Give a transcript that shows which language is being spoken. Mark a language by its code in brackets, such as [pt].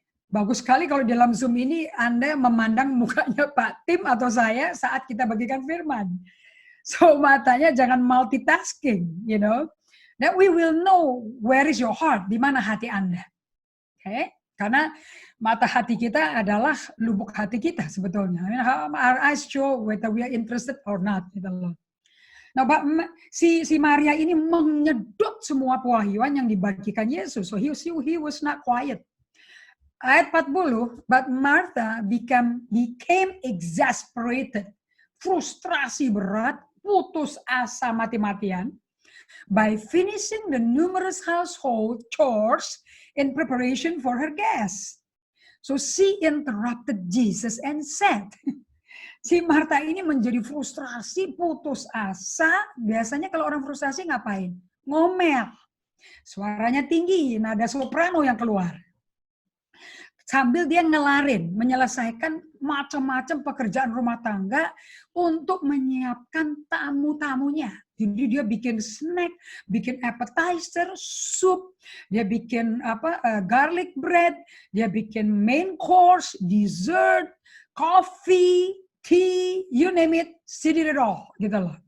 [id] Bagus sekali kalau dalam Zoom ini Anda memandang mukanya Pak Tim atau saya saat kita bagikan firman. [en] So [id] matanya jangan [en] multitasking, you know. That we will know where is your heart, [id] di mana hati Anda. [en] Okay? [id] Karena mata hati kita adalah lubuk hati kita sebetulnya. [en] I mean, our eyes show whether we are interested or not. [id] Gitu loh. Nah, si Maria ini menyedot semua pewahyuan yang dibagikan Yesus. [en] So he was not quiet. Ayat 40, but Martha became exasperated, [id] frustrasi berat, putus asa mati-matian, [en] by finishing the numerous household chores in preparation for her guests. So she interrupted Jesus and said, [id] si Martha ini menjadi frustrasi, putus asa. Biasanya kalau orang frustrasi ngapain? Ngomel. Suaranya tinggi, nada soprano yang keluar. Sambil dia ngelarin, menyelesaikan macam-macam pekerjaan rumah tangga untuk menyiapkan tamu-tamunya. Jadi dia bikin snack, bikin appetizer, sup, dia bikin garlic bread, dia bikin main course, dessert, coffee, tea, [en] you name it, she did it all, [id] gitu loh.